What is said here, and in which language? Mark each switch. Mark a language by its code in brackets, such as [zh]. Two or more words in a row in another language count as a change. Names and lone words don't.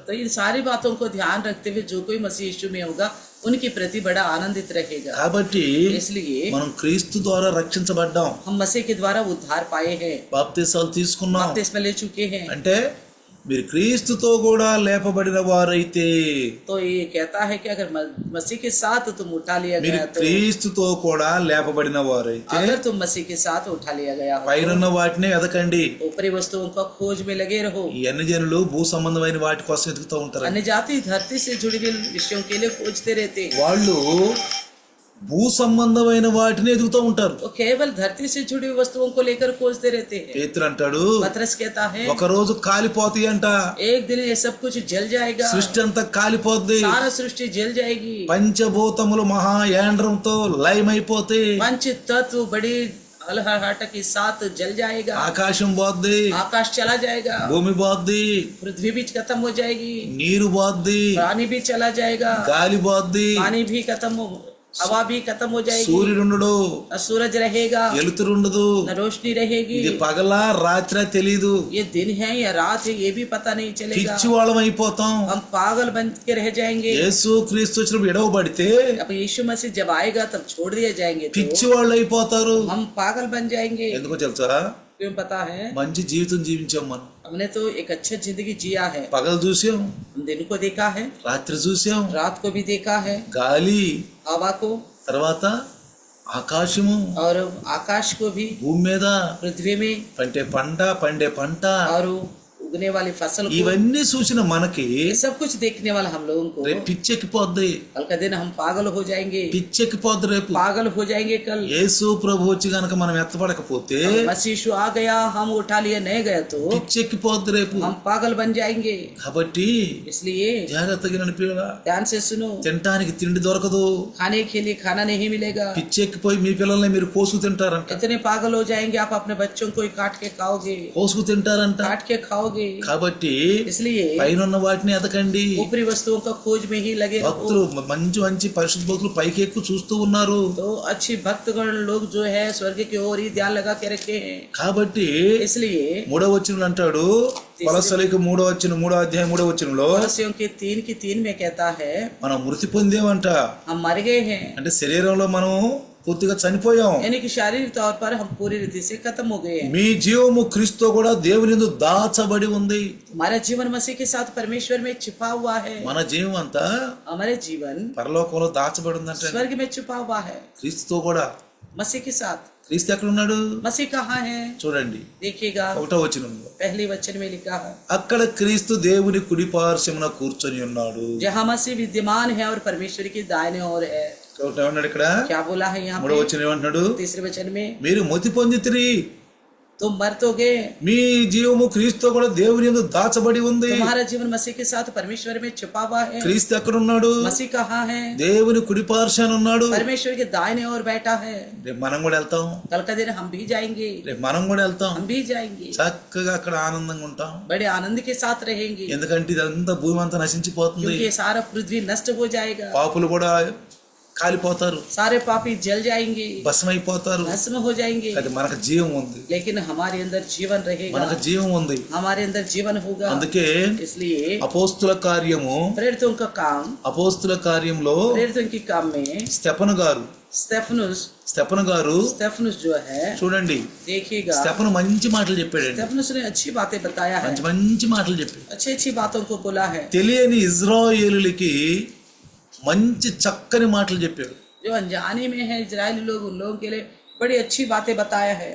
[hi] तो इन सारी बातों को ध्यान रखते हुए जो कोई मसीह यीशु में होगा उनके प्रति बड़ा आनंदित रहेगा। [te] కాబట్టి [hi] इसलिए [te] మనం క్రీస్తు ద్వారా రక్షించబడ్డాం, [hi] हम मसीह के द्वारा उद्धार पाए हैं, [te] బాప్తిసాలు తీసుకున్నాం. [hi] बपतिस्मा ले चुके हैं। [te] అంటే మీరు క్రీస్తుతో కూడా లేపబడిన వారైతే, [hi] तो ये कहता है कि अगर मसीह के साथ तुम उठा लिया [te] మీరు [hi] गया तो [te] క్రీస్తుతో కూడా లేపబడిన వారైతే [hi] अगर तुम मसीह के साथ उठा लिया गया हो [te] పైనున్న వాటినే వెదకండి. [hi] ऊपरी वस्तुओं का खोज में लगे रहो. [te] ఈ అన్ని జనులు భూ సంబంధమైన వాటి కోసం వెతుకుతూ ఉంటారు. [hi] अन्य जाति धरती से जुड़ी हुई विषयों के लिए खोजते रहते हैं. [te] వాళ్ళు భూ సంబంధమైన వాటిని ఎదుగుతూ ఉంటారు. [hi] वो केवल धरती से जुड़ी हुई वस्तुओं को लेकर खोजते रहते हैं. [te] పేతురు అంటాడు, [hi] पतरस कहता है [te] ఒక రోజు కాలిపోతాయి అంట, [hi] एक दिन ये सब कुछ जल जाएगा. [te] సృష్టి అంతా కాలిపోద్ది, [hi] सारा सृष्टि जल जाएगी. [te] పంచభూతములు మహా యాండ్రంతో లయమైపోతాయి, [hi] पंच तत्व बड़ी हलहट के साथ जल जाएगा. [te] ఆకాశం పోద్ది, [hi] आकाश चला जाएगा. [te] భూమి పోద్ది, [hi] पृथ्वी भी खत्म हो जाएगी. [te] నీరు పోద్ది, [hi] पानी भी चला जाएगा. [te] గాలి పోద్ది, [hi] पानी भी खत्म हो, हवा भी खत्म हो जाएगी. [te] సూర్యుడుండడు, [hi] न सूरज रहेगा, [te] వెలుతురుండదు, [hi] न रोशनी रहेगी. [te] ఇది పగలా రాత్రి తెలీదు, [hi] ये दिन है या रात है ये भी पता नहीं चलेगा. [te] పిచ్చి వాళ్ళం అయిపోతాం. [hi] हम पागल बन के रह जाएंगे. [te] యేసు క్రీస్తు వచ్చినప్పుడు ఎడవబడితే [hi] अब यीशु मसीह जब आएगा तब छोड़ दिए जाएंगे [te] పిచ్చి [hi] तो [te] వాళ్ళు అయిపోతారు. [hi] हम पागल बन जाएंगे. [te] ఎందుకో తెలుసా, [hi] क्यों पता है? [te] మంచి జీవితం జీవించాం మనం. [hi] हमने तो एक अच्छा जिंदगी जिया है. [te] పగలు చూసాం, [hi] हम दिन को देखा है, [te] రాత్రి చూసాం, [hi] रात को भी देखा है, [te] గాలి, [hi] हवा को [te] తర్వాత ఆకాశము, [hi] और आकाश को भी, [te] భూమి మీద [hi] पृथ्वी में [te] పండే పంట, [hi] और उगने वाली फसल को, [te] ఇవన్నీ చూసిన మనకి [hi] ये सब कुछ देखने वाला हम लोगों को [te] రేపు పిచ్చెక్కిపోద్ది, [hi] कल का दिन हम पागल हो जाएंगे. [te] పిచ్చెక్కిపోద్ది రేపు. [hi] पागल हो जाएंगे कल. [te] యేసు ప్రభు వచ్చి గనక మనం ఎత్తపడకపోతే [hi] मसीह यीशु आ गया, हम उठा लिए नहीं गए तो [te] పిచ్చెక్కిపోద్ది రేపు. [hi] हम पागल बन जाएंगे. [te] కాబట్టి [hi] इसलिए [te] జాగ్రత్తగా నడిపిరా. [hi] ध्यान से सुनो, [te] తినటానికి తిండి దొరకదు, [hi] खाने के लिए खाना नहीं मिलेगा. [te] పిచ్చెక్కిపోయి మీ పిల్లల్ని మీరు కోసుకు తింటారంట, [hi] इतने पागल हो जाएंगे आप अपने बच्चों को ही काट के खाओगे, [te] కోసుకు తింటారంట. [hi] काट के खाओगे. [te] కాబట్టి [hi] इसलिए [te] పైనున్న వాటిని ఎదకండి. [hi] ऊपरी वस्तुओं का खोज में ही लगे [te] భక్తులు [hi] रहो. [te] మంచి మంచి పరిశుద్ధ భక్తులు పైకి ఎక్కువ చూస్తూ ఉన్నారు. [hi] तो अच्छी भक्तगण लोग जो है स्वर्ग की ओर ही ध्यान लगा के रखे हैं. [te] కాబట్టి [hi] इसलिए [te] 3వ వచనం అంటాడు, కొలస్సీలకు 3వ అధ్యాయం 3వ వచనంలో [hi] कोलोसियों के 3:3 में कहता है [te] మనం మృతి పొందేమంట. [hi] हम मर गए हैं, [te] అంటే శరీరంలో మనం పూర్తిగా చనిపోయాం. [hi] यानी कि शारीरिक तौर पर हम पूरी रीति से खत्म हो गए हैं. [te] మీ జీవము క్రీస్తుతో కూడా దేవుని యందు దాచబడి ఉంది. [hi] हमारा जीवन मसीह के साथ परमेश्वर में छिपा हुआ है. [te] మన జీవం అంతా [hi] हमारे जीवन [te] పరలోకంలో దాచబడి ఉందంటే [hi] स्वर्ग में छिपा हुआ है. [te] క్రీస్తుతో కూడా. [hi] मसीह के साथ. [te] క్రీస్తు ఎక్కడ ఉన్నాడు [hi] मसीह कहाँ है? [te] చూడండి, [hi] देखिएगा [te] 1వ వచనంలో. [hi] पहले वचन में लिखा है, [te] అక్కడ క్రీస్తు దేవుని కుడి పార్శ్వమున కూర్చొని ఉన్నాడు. [hi] जहाँ मसीह विद्यमान है और परमेश्वर की दाहिने ओर है. [te] కాబట్టి ఏమన్నాడు ఇక్కడ? [hi] क्या बोला है यहाँ [te] 3వ [hi] पे? [te] వచనం ఏమంటున్నాడు? [hi] तीसरे वचन में, [te] మీరు మృతి పొందితిరి, [hi] तुम मर तो गए, [te] మీ జీవము క్రీస్తుతో కూడా దేవుని యందు దాచబడి ఉంది. [hi] तुम्हारा जीवन मसीह के साथ परमेश्वर में छिपा हुआ है. [te] క్రీస్తు ఎక్కడ ఉన్నాడు? [hi] मसीह कहाँ है? [te] దేవుని కుడి పార్శ్వాన ఉన్నాడు. [hi] परमेश्वर के दाहिने ओर बैठा है. [te] రేపు మనం కూడా వెళ్తాం, [hi] कल का दिन हम भी जाएंगे, [te] రేపు మనం కూడా వెళ్తాం, [hi] हम भी जाएंगे, [te] చక్కగా అక్కడ ఆనందంగా ఉంటాం. [hi] बड़े आनंद के साथ रहेंगे. [te] ఎందుకంటే ఇదంతా భూమి అంతా నశించిపోతుంది. [hi] क्योंकि ये सारा पृथ्वी नष्ट हो जाएगा. [te] పాపులు కూడా కాలిపోతారు, [hi] सारे पापी जल जाएंगे, [te] భస్మైపోతారు. [hi] भस्म हो जाएंगे. [te] అది మనకు జీవం ఉంది, [hi] लेकिन हमारे अंदर जीवन रहेगा, [te] మనకు జీవం ఉంది. [hi] हमारे अंदर जीवन होगा. [te] అందుకే [hi] इसलिए [te] అపోస్తుల కార్యము, [hi] प्रेरितों का काम, [te] అపోస్తుల కార్యంలో [hi] प्रेरितों के काम में [te] స్టెఫను గారు [hi] स्टेफनुस जो है, [te] చూడండి, [hi] देखिएगा, [te] స్టెఫను మంచి మాటలు చెప్పాడండి. [hi] स्टेफनुस ने अच्छी बातें बताया है, [te] మంచి మంచి మాటలు చెప్పాడు. [hi] अच्छी अच्छी बातों को बोला है. [te] తెలియని ఇజ్రాయేలులకి మంచి చక్కని మాటలు చెప్పాడు. [hi] जो अनजाने में है इजरायली लोग, उन लोगों के लिए बड़ी अच्छी बातें बताया है.